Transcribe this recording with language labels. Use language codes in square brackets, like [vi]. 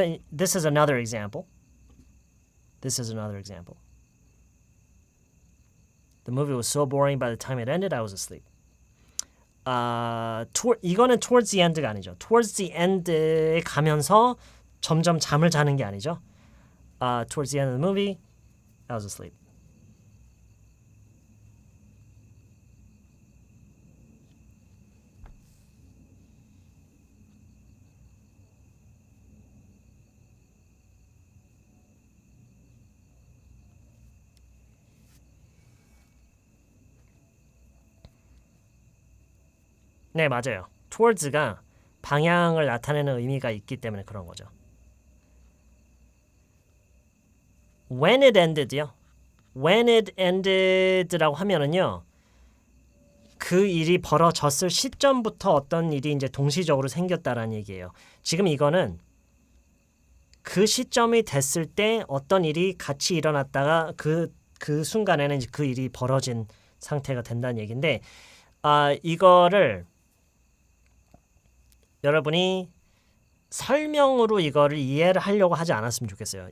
[en] This is another example. This is another example. The movie was so boring by the time it ended, I was asleep. [ko] 이거는 towards the end가 아니죠. towards the end에 가면서 점점 잠을 자는 게 아니죠. [en] Towards the end of the movie, I was asleep. [ko] 네, 맞아요. towards가 방향을 나타내는 의미가 있기 때문에 그런 거죠. [en] When it ended요. When it ended [ko] 라고 하면은요. 그 일이 벌어졌을 시점부터 어떤 일이 이제 동시적으로 생겼다라는 얘기예요. 지금 이거는 그 시점이 됐을 때 어떤 일이 같이 일어났다가 그 순간에는 이제 그 일이 벌어진 상태가 된다는 얘기인데 이거를 여러분이 설명으로 이거를 이해를 하려고 하지 않았으면 좋겠어요.